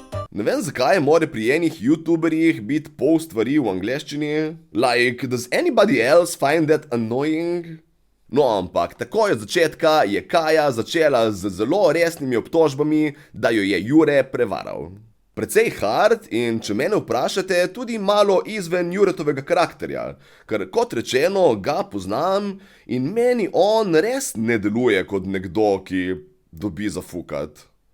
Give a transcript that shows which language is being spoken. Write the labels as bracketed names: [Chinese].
[Slovenian] Ne vem, zakaj mora pri enih youtuberjih biti pol stvari v angleščini. [English] Like, does anybody else find that annoying? [Slovenian] No, ampak takoj od začetka je Kaja začela z zelo resnimi obtožbami, da jo je Jure prevaral. Precej hard in, če mene vprašate, tudi malo izven Juretovega karakterja, ker kot rečeno ga poznam in meni on res ne deluje kot nekdo, ki dobi zafukat.